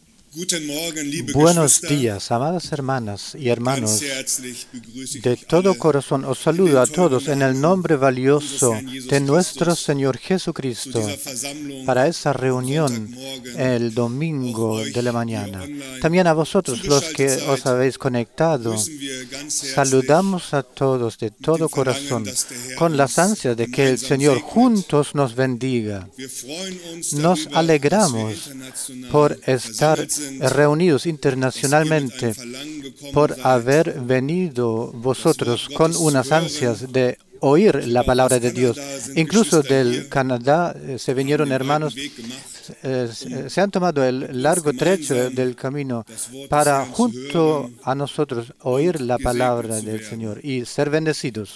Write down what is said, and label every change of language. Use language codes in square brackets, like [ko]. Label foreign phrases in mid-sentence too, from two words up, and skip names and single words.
[de] Guten Morgen, liebe [es] Buenos [de] Geschwister. [es] días, amadas hermanas y hermanos. [de] Ganz herzlich begrüße ich [es] De [de] euch [es] todo [de] alle [es] corazón os saludo a todos en el nombre valioso de nuestro Señor Jesucristo [de] dieser Versammlung [es] para esa [de] am [es] reunión [de] Sonntagmorgen. [es] el [de] Auch [es] domingo [de] euch, [es] de la [de] die [es] mañana. [de] online [es] También a vosotros los [de] zugeschaltet [es] que os [de] seid, [es] habéis conectado, [de] grüßen wir ganz herzlich [es] saludamos a todos de [de] mit dem [es] todo [de] Verlangen, [es] corazón [de] dass der Herr [es] con las [de] uns [es] ansias de que el [de] gemeinsam [es] Señor [de] segnet. [es] juntos nos bendiga. [de] Wir freuen uns [es] Nos [de] darüber, dass wir [es] alegramos [de] international [es] por estar [de] versammelt sind, [es] reunidos [de] dass ihr mit [es] internacionalmente, [de] einem Verlangen gekommen [es] por [de] seid, [es] haber venido vosotros con unas ansias de oír la palabra de Dios. Incluso del Canadá se vinieron hermanos, se han tomado el largo trecho del camino para junto a nosotros oír la palabra del Señor y ser bendecidos.